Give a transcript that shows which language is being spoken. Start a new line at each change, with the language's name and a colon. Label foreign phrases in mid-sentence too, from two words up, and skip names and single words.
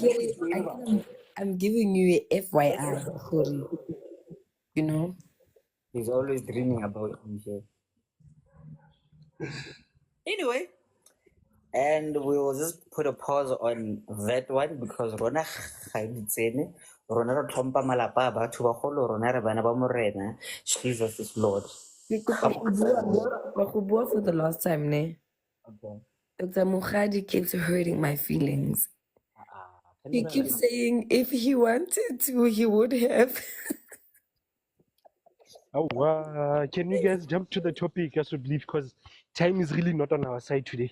English: get bet it. it's really I'm giving you a FYI, sorry. You know. He's always dreaming about you here. Anyway, and we will just put a pause on that one because
Tswana: Rona ga e tsene. Rona re tlhompha malapa a batho ba golo, rona re bana ba morena.
English: Jesus is Lord. We could for the last time, ne? Okay. Dr. Mukhadi keeps hurting my feelings. He Phenomenal. keeps saying if he wanted to, he would have. Oh, can you guys jump to the topic as we believe because time is really not on our side today.